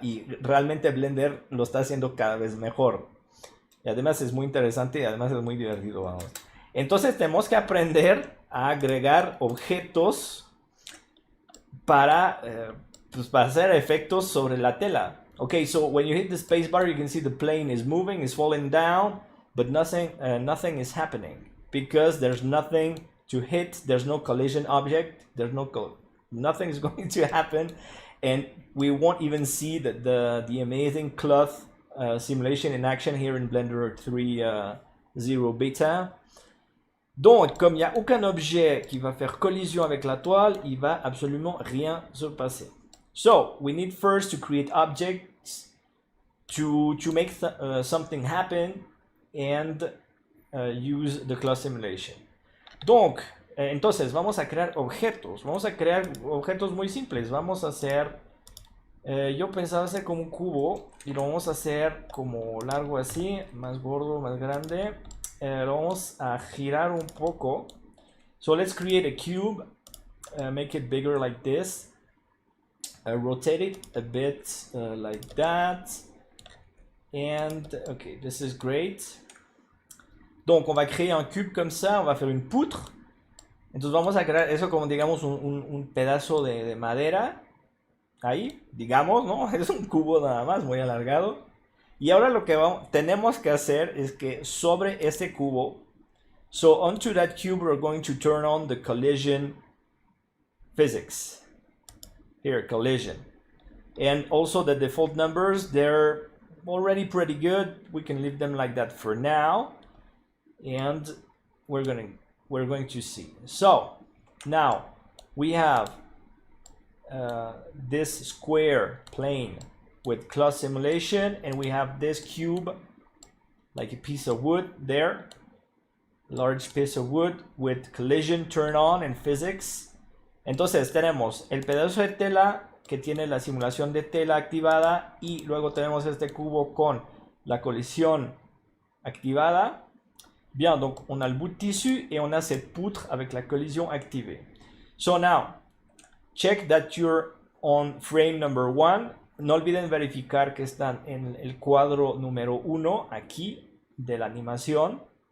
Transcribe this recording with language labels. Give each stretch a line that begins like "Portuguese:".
Spanish: Y realmente Blender lo está haciendo cada vez mejor. Y además es muy interesante y además es muy divertido, vamos. Entonces tenemos que aprender a agregar objetos para, pues para hacer efectos sobre la tela.
English: Okay, so when you hit the space bar, you can see the plane is moving, is falling down, but nothing is happening because there's nothing to hit, there's no collision object, nothing is going to happen, and we won't even see the amazing cloth simulation in action here in Blender 3.0 beta.
French: Donc, comme il n'y a aucun objet qui va faire collision avec la toile, il va absolument rien se passer.
English: So, we need first to create objects to make something happen and use the cloth simulation.
French: Donc,
Spanish: entonces vamos a crear objetos. Vamos a crear objetos muy simples. Vamos a hacer... yo pensaba hacer como un cubo y lo vamos a hacer como largo así, más gordo, más grande. Lo vamos a girar un poco.
English: So let's create a cube, make it bigger like this, rotate it a bit like that, and okay, this is great.
French: Donc on va créer un cube comme ça, on va faire une poutre.
Spanish: Entonces vamos a crear eso como digamos un pedazo de madera. Ahí, digamos, ¿no? Es un cubo nada más, muy alargado. Y ahora lo que tenemos que hacer es que sobre este cubo,
English: so onto that cube we're going to turn on the collision physics. Here, collision. And also the default numbers, they're already pretty good. We can leave them like that for now. And we're going to see. So, now we have this square plane with cloth simulation, and we have this cube like a piece of wood there, large piece of wood with collision turn on and physics.
Spanish: Entonces tenemos el pedazo de tela que tiene la simulación de tela activada y luego tenemos este cubo con la collision activada.
French: Bien, donc on a le bout de tissu et on a cette poutre avec la collision activée.
English: So now check that you're on frame number 1.
Spanish: No olviden verificar que están en el cuadro número 1 aquí de la animación.